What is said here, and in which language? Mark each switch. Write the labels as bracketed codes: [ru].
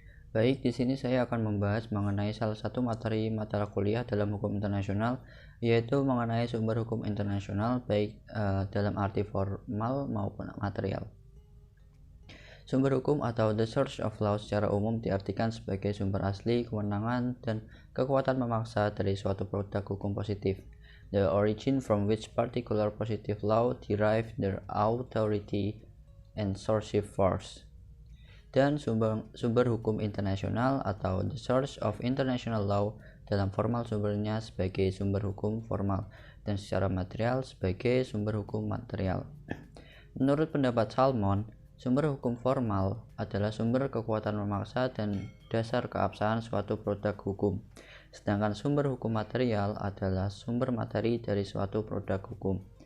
[id] Baik, di sini saya akan membahas mengenai salah satu materi mata kuliah dalam hukum internasional, yaitu mengenai sumber hukum internasional baik dalam arti formal maupun material. Sumber hukum atau [en] the source of law [id] secara umum diartikan sebagai sumber asli, kewenangan, dan kekuatan memaksa dari suatu produk hukum positif. [en] The origin from which particular positive law derive their authority and sourcing force. [id] Dan sumber hukum internasional atau [en] the source of international law [id] dalam formal sumbernya sebagai sumber hukum formal dan secara material sebagai sumber hukum material. Menurut pendapat Salmon, sumber hukum formal adalah sumber kekuatan memaksa dan dasar keabsahan suatu produk hukum, sedangkan sumber hukum material adalah sumber materi dari suatu produk hukum.